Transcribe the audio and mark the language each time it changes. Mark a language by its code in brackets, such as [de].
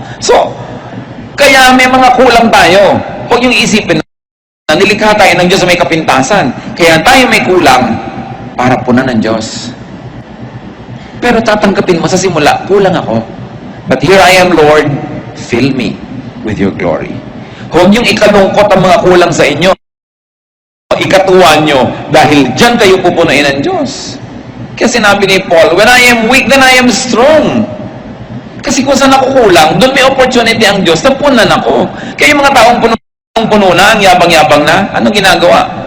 [tl] So, kaya may mga kulang tayo. Huwag yung isipin na nilikha tayo ng Diyos sa may kapintasan. Kaya tayo may kulang para punan ng Diyos. Pero tatanggapin mo sa simula, kulang ako. [en] But here I am, Lord, fill me with your glory. [tl] Huwag yung ikalungkot ang mga kulang sa inyo. Ikatuwa nyo dahil dyan kayo pupunain ng Diyos. Kaya sinabi ni Paul, [en] when I am weak, then I am strong. [tl] Kasi kung saan ako kulang, doon may opportunity ang Diyos na punan ako. Kaya yung mga taong puno na, ang yabang-yabang na, anong ginagawa?